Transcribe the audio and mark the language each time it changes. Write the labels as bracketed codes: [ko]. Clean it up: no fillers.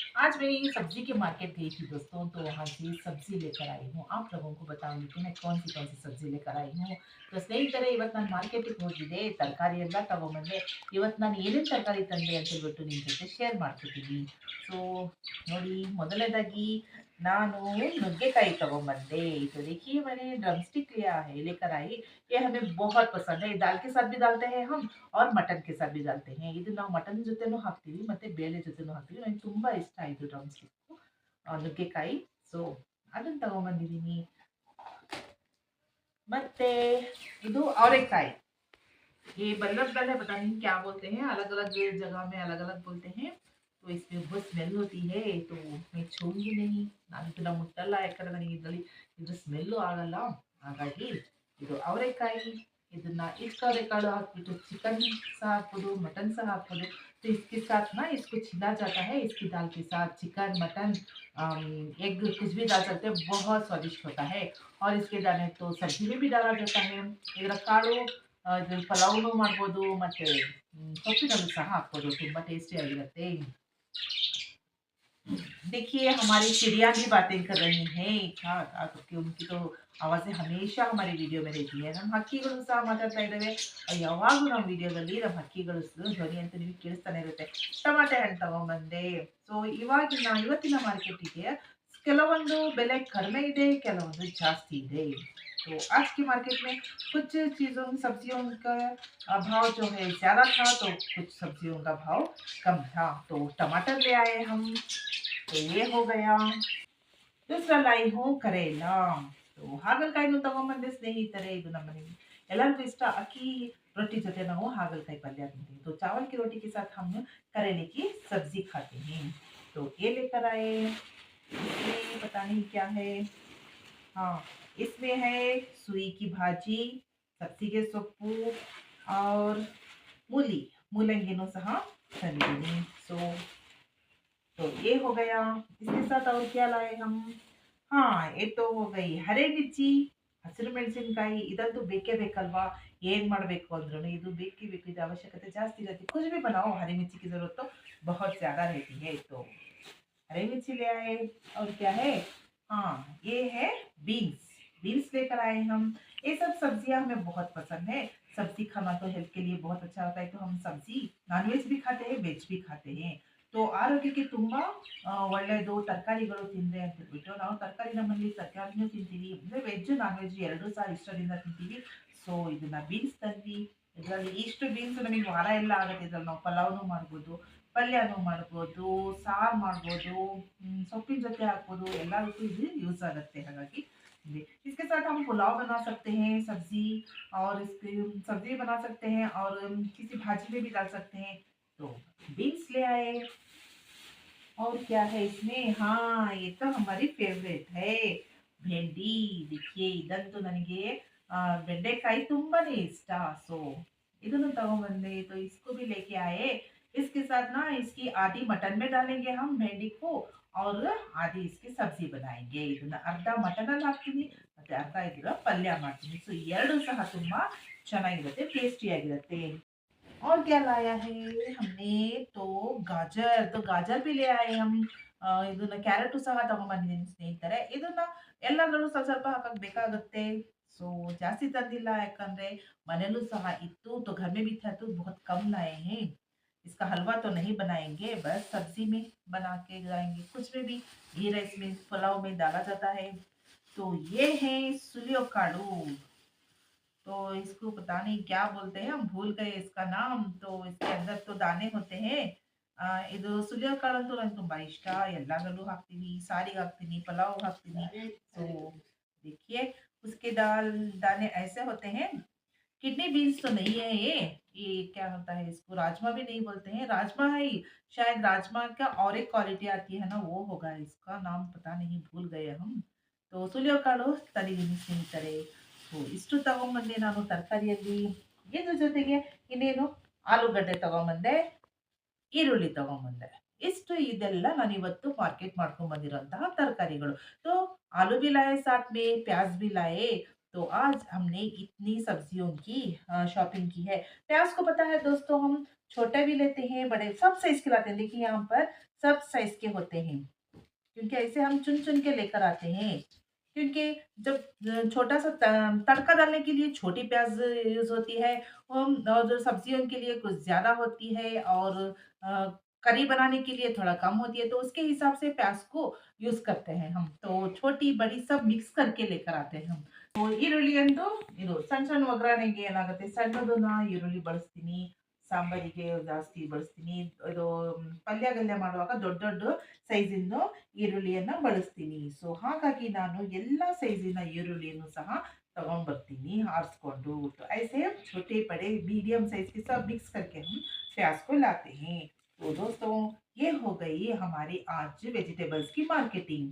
[hi] आज मैं सब्जी के मार्केट गई थी दोस्तों, तो वहाँ से सब्जी लेकर आई हूँ। आप लोगों को बताऊंगी कि मैं कौन सी सब्जी लेकर आई हूँ। [kn] तो ಸ್ನೇಹಿತರೆ, ಇವತ್ತು ನಾನು ಮಾರ್ಕೆಟಿಗೆ ಹೋಗಿದ್ದೆ, ತರಕಾರಿ ಎಲ್ಲ ತಗೊಂಬಂದೆ. ಇವತ್ತು ನಾನು ಏನೇನು ತರಕಾರಿ ತಂದೆ ಅಂತ ಹೇಳ್ಬಿಟ್ಟು ನಿಮ್ಮ ಜೊತೆ ಶೇರ್ ಮಾಡ್ತಿದ್ದೀನಿ. ಸೊ ನೋಡಿ, ಮೊದಲನೇದಾಗಿ ನಾನು ನುಗ್ಗೆಕಾಯಿ तगोबंदे। [hi] तो देखिए, मैंने ड्रम स्टिक लिया है, लेकर आई। ये हमें बहुत पसंद है। दाल के साथ भी डालते हैं हम और मटन के साथ भी डालते हैं। [kn] ಇದು ನಾವು ಮಟನ್ ಜೊತೆನೂ ಹಾಕ್ತೀವಿ ಮತ್ತೆ ಬೇಳೆ ಜೊತೆನೂ ಹಾಕ್ತೀವಿ. ನನಗೆ ತುಂಬಾ ಇಷ್ಟ ಇದು ಡ್ರಮ್ ಸ್ಟಿಕ್ಕು, ನುಗ್ಗೆಕಾಯಿ. ಸೊ ಅದನ್ನ ತಗೊಂಬಂದಿದ್ದೀನಿ. ಮತ್ತೆ ಇದು ಅವರೆಕಾಯಿ। [hi] ये बल्लभ दल है, पता नहीं क्या बोलते हैं, अलग-अलग जगह में अलग-अलग बोलते हैं। तो इसमें बहुत स्मेल होती है, तो मैं छूऊँगी नहीं. [kn] ನಾನು ಇದನ್ನ ಮುಟ್ಟಲ್ಲ, ಯಾಕಂದ್ರೆ ನನಗೆ ಇದ್ರ ಸ್ಮೆಲ್ಲು ಆಗಲ್ಲ. ಹಾಗಾಗಿ ಇದು ಅವರೆಕಾಯಿ, ಇದನ್ನ ಇಷ್ಟು ಅವರೆಕಾಳು ಹಾಕ್ಬಿಟ್ಟು चिकन सह हाकಬಹುದು, मटन सह हाकಬಹುದು. [hi] तो इसके साथ ना इसको छीला जाता है, इसकी दाल के साथ चिकन, मटन, एग कुछ भी डाल सकते हैं, बहुत स्वादिष्ट होता है। और इसके दाने तो सब्जी में भी डाला जाता है। [kn] ಇದರ ಕಾಳು ಇದು ಪಲಾವ್‌ನು ಮಾಡ್ಬೋದು, ಮತ್ತೆ ಸೊಪ್ಪಿನಲ್ಲೂ ಸಹ ಹಾಕ್ಬೋದು. ತುಂಬಾ ಟೇಸ್ಟಿಯಾಗಿರುತ್ತೆ. [hi] देखिए, हमारी चिड़िया भी बातें कर रही हैं, ಠಾ ಠಾ करके उनकी तो आवाज़ें हमेशा हमारी वीडियो में रहती है. [kn] ನಮ್ಮ ಹಕ್ಕಿಗಳು ಸಹ ಮಾತಾಡ್ತಾ ಇದ್ದಾವೆ. ಯಾವಾಗ್ಲೂ ನಮ್ಮ ವಿಡಿಯೋದಲ್ಲಿ ನಮ್ಮ ಹಕ್ಕಿಗಳು ಧ್ವನಿ ಅಂತೂ ನಿಮಗೆ ಕೇಳಿಸ್ತಾನೆ ಇರುತ್ತೆ. ಟಮಾಟೆ ಹಣ್ಣು ತಗೊಂಬಂದೆ. ಸೊ ಇವತ್ತಿನ ಮಾರ್ಕೆಟಿಗೆ ಕೆಲವೊಂದು ಬೆಲೆ ಕಡಿಮೆ ಇದೆ, ಕೆಲವೊಂದು ಜಾಸ್ತಿ ಇದೆ. [hi] तो आज की मार्केट में कुछ चीज़ों सब्जियों का भाव जो है ज़्यादा था, तो कुछ सब्जियों का भाव कम था. तो टमाटर ले आए हम, तो ये हो गया. दूसरा लाई हूँ करेला. [kn] तो ಹಾಗಲಕಾಯಿನೂ ತಗೊಂಬಂದೆ ಸ್ನೇಹಿತರೆ. ಇದು ನಮ್ಮನೆಗೆ ಎಲ್ಲರಿಗೂ ಇಷ್ಟ. ಅಕ್ಕಿ रोटी जೊತೆ ನಾವು ಹಾಗಲಕಾಯಿ पल्य ತಿಂತೀವಿ. [hi] तो चावल की रोटी के साथ हम करेले की सब्जी खाते हैं. तो ये लेकर आए. इसमें पता नहीं क्या है। हाँ, इसमें है सुई की भाजी, ಸಬ್ಸಿಗೆ ಸೊಪ್ಪು और मूली, [kn] ಮೂಲಂಗಿನೂ ಸಹ ತಂದಿದ್ದೀನಿ. [hi] ಸೊ तो ये हो गया. इसके साथ और क्या लाए हम? हाँ, ये तो हो गई हरे मिर्ची, [kn] ಹಸಿರು ಮೆಣಸಿನಕಾಯಿ. ಇದಂತೂ ಬೇಕೇ ಬೇಕಲ್ವಾ? ಏನ್ ಮಾಡ್ಬೇಕು ಅಂದ್ರೂ ಇದು ಬೇಕೇ ಬೇಕು. ಇದು ಅವಶ್ಯಕತೆ ಜಾಸ್ತಿ ಇರುತ್ತೆ. [hi] कुछ भी बनाओ, हरी मिर्ची की जरूरत तो बहुत ज्यादा रहती है. तो हरी मिर्ची ले आए. और क्या है? हाँ, ये है बीन्स. बीन्स लेकर आए हम. ये सब सब्जियां हमें बहुत पसंद है. सब्जी खाना तो हेल्थ के लिए बहुत अच्छा होता है. तो हम सब्जी नॉनवेज भी खाते हैं, वेज भी खाते हैं. [kn] तो ಆರೋಗ್ಯಕ್ಕೆ ತುಂಬಾ ಒಳ್ಳೆಯದು ತರಕಾರಿಗಳು ತಿಂದ್ರೆ ಅಂತ ಹೇಳ್ಬಿಟ್ಟು ನಾವು ತರಕಾರಿ, ನಮ್ಮಲ್ಲಿ ತರಕಾರಿನೂ ತಿಂತೀವಿ, ಅಂದ್ರೆ ವೆಜ್ ನಾನ್ ವೆಜ್ ಎರಡೂ ಸಹ ಇಷ್ಟದಿಂದ ತಿಂತೀವಿ. ಸೊ ಇದನ್ನ ಬೀನ್ಸ್ ತಂದ್ವಿ. ಇದರಲ್ಲಿ ಇಷ್ಟು ಬೀನ್ಸ್ ನಮಗೆ ವಾರ ಎಲ್ಲ ಆಗುತ್ತೆ. ಇದ್ರಲ್ಲಿ ನಾವು ಪಲಾವ್ನು ಮಾಡ್ಬೋದು, ಪಲ್ಯನೂ ಮಾಡ್ಬೋದು, ಸಾರು ಮಾಡ್ಬೋದು, ಸೊಪ್ಪಿನ ಜೊತೆ ಹಾಕ್ಬೋದು, ಎಲ್ಲದಕ್ಕೂ ಇದು ಯೂಸ್ ಆಗುತ್ತೆ. ಹಾಗಾಗಿ [hi] इसके साथ हम पुलाव बना सकते हैं, सब्जी, और इसके सब्जी बना सकते हैं, और किसी भाजी में भी डाल सकते हैं. तो बीन्स ले आए. और क्या है इसमें? हाँ, ये तो हमारी फेवरेट है, भेंडी. [kn] देखिए, इದಂತೂ ನನಗೆ ಬೆಂಡೆಕಾಯಿ ತುಂಬಾನೇ ಇಷ್ಟ. [hi] सो [kn] ಇದನ್ನು तगोबंदे. [hi] तो इसको भी लेके आए. इसके साथ ना इसकी आधी मटन में डालेंगे हम भेंडी को, और आधी इसकी सब्जी बनाएंगे. [kn] ಇದನ್ನ ಅರ್ಧ ಮಟನ್ ಅಲ್ಲಿ ಹಾಕ್ತೀನಿ, ಮತ್ತೆ ಅರ್ಧ ಇದರ ಪಲ್ಯ ಮಾಡ್ತೀನಿ. ಸೊ ಎರಡು ಸಹ ತುಂಬಾ ಚೆನ್ನಾಗಿರುತ್ತೆ, ಟೇಸ್ಟಿ ಆಗಿರುತ್ತೆ. [hi] और क्या लाया है हमने? तो गाजर. तो गाजर भी ले आए हम. [kn] ಇದನ್ನ ಕ್ಯಾರೆಟು ಸಹ ತಗೊಂಬಂದಿದ್ದೀನಿ ಸ್ನೇಹಿತರೆ. ಇದನ್ನ ಎಲ್ಲದರಲ್ಲೂ ಸ್ವಲ್ಪ ಸ್ವಲ್ಪ ಹಾಕಕ್ ಬೇಕಾಗುತ್ತೆ. ಸೊ ಜಾಸ್ತಿ ತಂದಿಲ್ಲ, ಯಾಕಂದ್ರೆ ಮನೇಲೂ ಸಹ ಇತ್ತು. [hi] तो घर में भी था, तो बहुत कम लाए हैं. इसका हलवा तो नहीं बनाएंगे, बस सब्जी में बना के जाएंगे. कुछ में भी घी राइस में, पुलाव में डाला जाता है. तो ये है सुलियो काड़ू. तो इसको पता नहीं क्या बोलते हैं, हम भूल गए इसका नाम. तो इसके अंदर तो दाने होते हैं. [kn] ಇದು ಸುಲಿಯೋ ಕಾಳಂತೂ ನಂಗೆ ತುಂಬಾ ಇಷ್ಟ. ಎಲ್ಲದರಲ್ಲೂ ಹಾಕ್ತೀನಿ, ಸಾರಿಗೆ ಹಾಕ್ತೀನಿ, ಪಲಾವ್ हाक्ತೀನಿ. [hi] तो देखिए, उसके दाने ऐसे होते हैं. किडनी बीन्स तो नहीं है ये क्या होता है, इसको राजमा भी नहीं बोलते हैं. राजमा है ही, शायद राजमा का और एक क्वालिटी आती है ना, वो होगा. इसका नाम पता नहीं, भूल गए हम. [kn] तो ಸುಲಿಯೋ ಕಾಳು ತಂದಿದ್ದೀನಿ ಸ್ನೇಹಿತರೆ. ಸೊ ಇಷ್ಟು ತಗೊಂಬಂದೆ ನಾನು ತರಕಾರಿಯಲ್ಲಿ. ಇದ್ರ ಜೊತೆಗೆ ಇನ್ನೇನು, ಆಲೂಗಡ್ಡೆ ತಗೊಂಬಂದೆ, ಈರುಳ್ಳಿ ತಗೊಂಬಂದೆ. ಇಷ್ಟು ಇದೆಲ್ಲ ನಾನಿವತ್ತು ಮಾರ್ಕೆಟ್ ಮಾಡ್ಕೊಂಡ್ ಬಂದಿರೋಂತಹ ತರಕಾರಿಗಳು. [hi] तो आलू भी लाए साथ में, प्याज भी लाए. तो आज हमने इतनी सब्जियों की शॉपिंग की है. प्याज को पता है दोस्तों, हम छोटा भी लेते हैं, बड़े सब साइज़ के लाते हैं। देखिए यहाँ पर सब साइज़ के होते हैं, क्योंकि ऐसे हम चुन-चुन के लेकर आते हैं। क्योंकि जब छोटा-सा तड़का डालने के लिए छोटी प्याज़ यूज़ होती है, और जो सब्जियों के लिए कुछ ज़्यादा होती है, और अ, करी बनाने के लिए थोड़ा कम होती है, तो उसके हिसाब से प्याज़ को यूज़ करते हैं हम। तो छोटी, बड़ी सब मिक्स करके लेकर आते हैं हम। [kn] ಈರುಳ್ಳಿ ಅಂತೂ ಇದು ಸಣ್ಣ ಸಣ್ಣ ಒಗ್ಗರಣೆಗೆ ಏನಾಗುತ್ತೆ, ಸಣ್ಣದನ್ನ ಈರುಳ್ಳಿ ಬಳಸ್ತೀನಿ. ಸಾಂಬಾರಿಗೆ ಜಾಸ್ತಿ ಬಳಸ್ತೀನಿ. ಇದು ಪಲ್ಯ ಗಿಲ್ಯ ಮಾಡುವಾಗ ದೊಡ್ಡ ದೊಡ್ಡ ಸೈಜಿಂದು ಈರುಳ್ಳಿಯನ್ನ ಬಳಸ್ತೀನಿ. ಸೊ ಹಾಗಾಗಿ ನಾನು ಎಲ್ಲಾ ಸೈಜಿನ ಈರುಳ್ಳಿಯನ್ನು ಸಹ तಗೊಂಡ್ ಬರ್ತೀನಿ आरिस्ಕೊಂಡು. [hi] तो ऐसे छोटे बड़े मीडियम साइज के सब मिक्स करके हम प्याज को लाते हैं. तो दोस्तों, ये हो गई हमारी आज वेजिटेबल्स की मार्केटिंग.